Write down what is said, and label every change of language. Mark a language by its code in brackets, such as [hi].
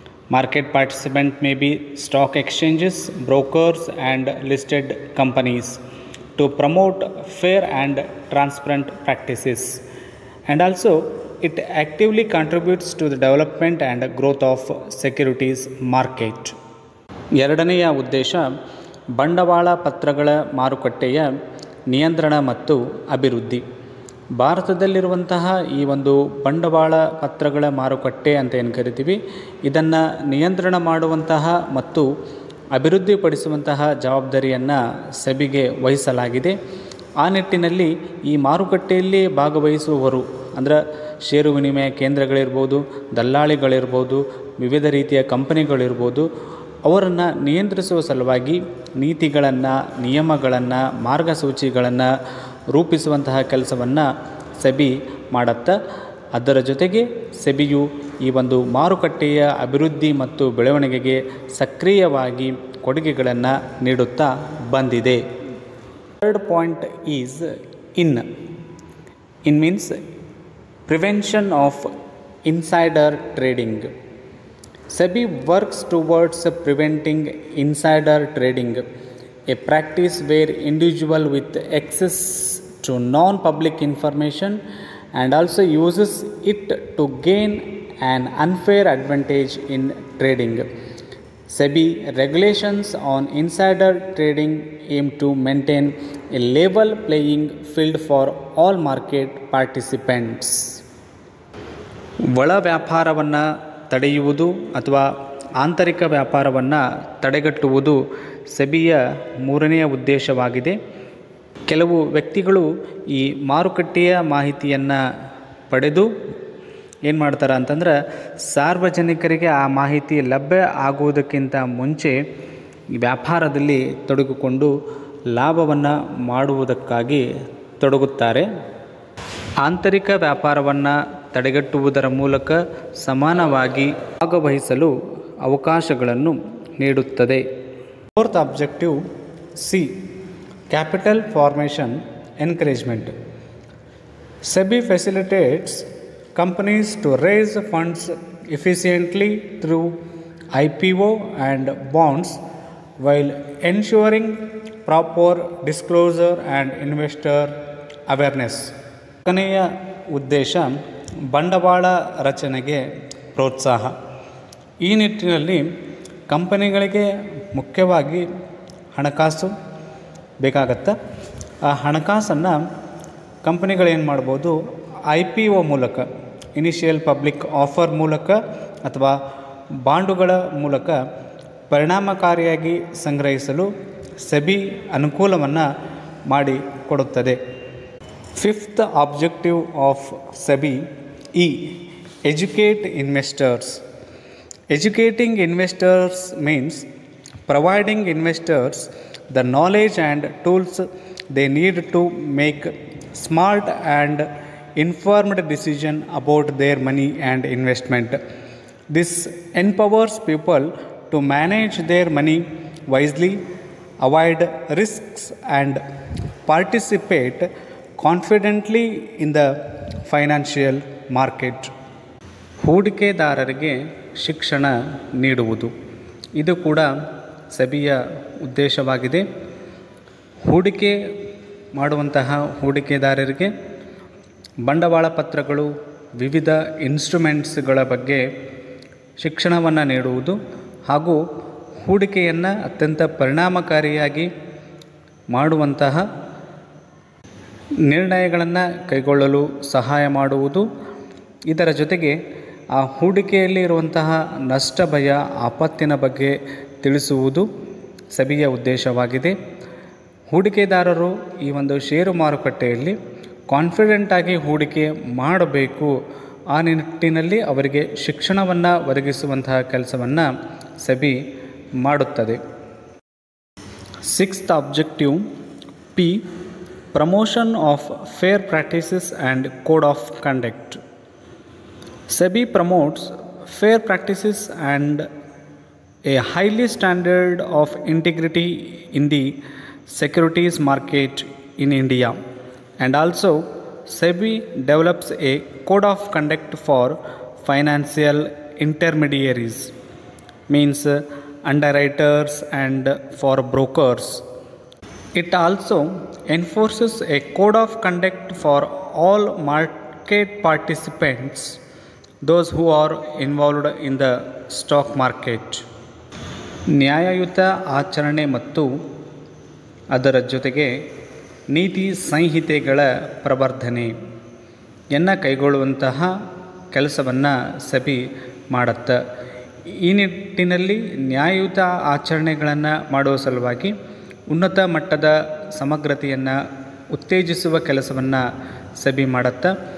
[en] Market participant may be stock exchanges, brokers and listed companies, to promote fair and transparent practices. And also it actively contributes to the development and growth of securities market. [kn] ಎರಡನೆಯ ಉದ್ದೇಶ ಬಂಡವಾಳ ಪತ್ರಗಳ ಮಾರುಕಟ್ಟೆಯ ನಿಯಂತ್ರಣ ಮತ್ತು ಅಭಿವೃದ್ಧಿ. ಭಾರತದಲ್ಲಿರುವಂತಹ ಈ ಒಂದು ಬಂಡವಾಳ ಪತ್ರಗಳ ಮಾರುಕಟ್ಟೆ ಅಂತ ಏನು ಕರಿತೀವಿ, ಇದನ್ನು ನಿಯಂತ್ರಣ ಮಾಡುವಂತಹ ಮತ್ತು ಅಭಿವೃದ್ಧಿಪಡಿಸುವಂತಹ ಜವಾಬ್ದಾರಿಯನ್ನು ಸೆಬಿಗೆ ವಹಿಸಲಾಗಿದೆ. ಆ ನಿಟ್ಟಿನಲ್ಲಿ ಈ ಮಾರುಕಟ್ಟೆಯಲ್ಲಿ ಭಾಗವಹಿಸುವವರು ಅಂದರೆ ಷೇರು ವಿನಿಮಯ ಕೇಂದ್ರಗಳಿರ್ಬೋದು, ದಲ್ಲಾಳಿಗಳಿರ್ಬೋದು, ವಿವಿಧ ರೀತಿಯ ಕಂಪನಿಗಳಿರ್ಬೋದು, ಅವರನ್ನು ನಿಯಂತ್ರಿಸುವ ಸಲುವಾಗಿ ನೀತಿಗಳನ್ನು, ನಿಯಮಗಳನ್ನು, ಮಾರ್ಗಸೂಚಿಗಳನ್ನು ರೂಪಿಸುವಂತಹ ಕೆಲಸವನ್ನು ಸೆಬಿ ಮಾಡುತ್ತಾ, ಅದರ ಜೊತೆಗೆ ಸೆಬಿಯು ಈ ಒಂದು ಮಾರುಕಟ್ಟೆಯ ಅಭಿವೃದ್ಧಿ ಮತ್ತು ಬೆಳವಣಿಗೆಗೆ ಸಕ್ರಿಯವಾಗಿ ಕೊಡುಗೆಗಳನ್ನು ನೀಡುತ್ತಾ ಬಂದಿದೆ. [en] Third point is in means prevention of insider trading. SEBI works towards preventing insider trading, a practice where individual with access to non-public information and also uses it to gain an unfair advantage in trading. SEBI regulations on insider trading aim to maintain a level playing field for all market participants. [kn] ಒಳ ವ್ಯಾಪಾರವನ್ನು ತಡೆಯುವುದು ಅಥವಾ ಆಂತರಿಕ ವ್ಯಾಪಾರವನ್ನು ತಡೆಗಟ್ಟುವುದು ಸೆಬಿಯ ಮೂರನೆಯ ಉದ್ದೇಶವಾಗಿದೆ. ಕೆಲವು ವ್ಯಕ್ತಿಗಳು ಈ ಮಾರುಕಟ್ಟೆಯ ಮಾಹಿತಿಯನ್ನು ಪಡೆದು ಏನು ಮಾಡ್ತಾರೆ ಅಂತಂದ್ರೆ, ಸಾರ್ವಜನಿಕರಿಗೆ ಆ ಮಾಹಿತಿ ಲಭ್ಯ ಆಗುವುದಕ್ಕಿಂತ ಮುಂಚೆ ವ್ಯಾಪಾರದಲ್ಲಿ ತೊಡಗಿಕೊಂಡು ಲಾಭವನ್ನು ಮಾಡುವುದಕ್ಕಾಗಿ ತೊಡಗುತ್ತಾರೆ. ಆಂತರಿಕ ವ್ಯಾಪಾರವನ್ನು ತಡೆಗಟ್ಟುವುದರ ಮೂಲಕ ಸಮಾನವಾಗಿ ಭಾಗವಹಿಸಲು ಅವಕಾಶಗಳನ್ನು ನೀಡುತ್ತದೆ. Fourth objective C, capital formation encouragement. SEBI facilitates companies to raise funds efficiently through IPO and bonds while ensuring proper disclosure and investor awareness. ಕೊನೆಯ ಉದ್ದೇಶ ಬಂಡವಾಳ ರಚನೆಗೆ ಪ್ರೋತ್ಸಾಹ. ಈ ನಿಟ್ಟಿನಲ್ಲಿ ಕಂಪನಿಗಳಿಗೆ ಮುಖ್ಯವಾಗಿ ಹಣಕಾಸು ಬೇಕಾಗತ್ತೆ. ಆ ಹಣಕಾಸನ್ನು ಕಂಪನಿಗಳೇನು ಮಾಡ್ಬೋದು, IPO ಮೂಲಕ, ಇನಿಷಿಯಲ್ ಪಬ್ಲಿಕ್ ಆಫರ್ ಮೂಲಕ ಅಥವಾ ಬಾಂಡುಗಳ ಮೂಲಕ ಪರಿಣಾಮಕಾರಿಯಾಗಿ ಸಂಗ್ರಹಿಸಲು ಸೆಬಿ ಅನುಕೂಲವನ್ನು ಮಾಡಿಕೊಡುತ್ತದೆ. [en] Fifth objective of SEBI E, educate investors. Educating investors means providing investors the knowledge and tools they need to make smart and informed decision about their money and investment. This empowers people to manage their money wisely, avoid risks and participate confidently in the financial market. [kn] ಹೂಡಿಕೆದಾರರಿಗೆ ಶಿಕ್ಷಣ ನೀಡುವುದು, ಇದು ಕೂಡ ಸೆಬಿಯ ಉದ್ದೇಶವಾಗಿದೆ. ಹೂಡಿಕೆ ಮಾಡುವಂತಹ ಹೂಡಿಕೆದಾರರಿಗೆ ಬಂಡವಾಳ ಪತ್ರಗಳು, ವಿವಿಧ ಇನ್ಸ್ಟ್ರುಮೆಂಟ್ಸ್ಗಳ ಬಗ್ಗೆ ಶಿಕ್ಷಣವನ್ನು ನೀಡುವುದು ಹಾಗೂ ಹೂಡಿಕೆಯನ್ನು ಅತ್ಯಂತ ಪರಿಣಾಮಕಾರಿಯಾಗಿ ಮಾಡುವಂತಹ ನಿರ್ಣಯಗಳನ್ನು ಕೈಗೊಳ್ಳಲು ಸಹಾಯ ಮಾಡುವುದು. ಇದರ ಜೊತೆಗೆ ಆ ಹೂಡಿಕೆಯಲ್ಲಿ ಇರುವಂತಹ ನಷ್ಟ ಭಯ, ಆಪತ್ತಿನ ಬಗ್ಗೆ ತಿಳಿಸುವುದು ಸೆಬಿಯ ಉದ್ದೇಶವಾಗಿದೆ. ಹೂಡಿಕೆದಾರರು ಈ ಒಂದು ಷೇರು ಮಾರುಕಟ್ಟೆಯಲ್ಲಿ ಕಾನ್ಫಿಡೆಂಟಾಗಿ ಹೂಡಿಕೆ ಮಾಡಬೇಕು, ಆ ನಿಟ್ಟಿನಲ್ಲಿ ಅವರಿಗೆ ಶಿಕ್ಷಣವನ್ನು ಒದಗಿಸುವಂತಹ ಕೆಲಸವನ್ನು ಸೆಬಿ ಮಾಡುತ್ತದೆ. [en] Sixth objective P, promotion of fair practices and code of conduct. SEBI promotes fair practices and a highly standard of integrity in the securities market in India, and also SEBI develops a code of conduct for financial intermediaries, means underwriters and for brokers. It also enforces a code of conduct for all market participants, those who are involved in the stock market. [kn] ನ್ಯಾಯಯುತ ಆಚರಣೆ ಮತ್ತು ಅದರ ಜೊತೆಗೆ ನೀತಿ ಸಂಹಿತೆಗಳ ಪ್ರವರ್ಧನೆಯನ್ನು ಕೈಗೊಳ್ಳುವಂತಹ ಕೆಲಸವನ್ನು SEBI ಮಾಡುತ್ತೆ. ಈ ನಿಟ್ಟಿನಲ್ಲಿ ನ್ಯಾಯಯುತ ಆಚರಣೆಗಳನ್ನು ಮಾಡುವ ಸಲುವಾಗಿ ಉನ್ನತ ಮಟ್ಟದ ಸಮಗ್ರತೆಯನ್ನು ಉತ್ತೇಜಿಸುವ ಕೆಲಸವನ್ನು ಸೆಬಿ ಮಾಡುತ್ತೆ.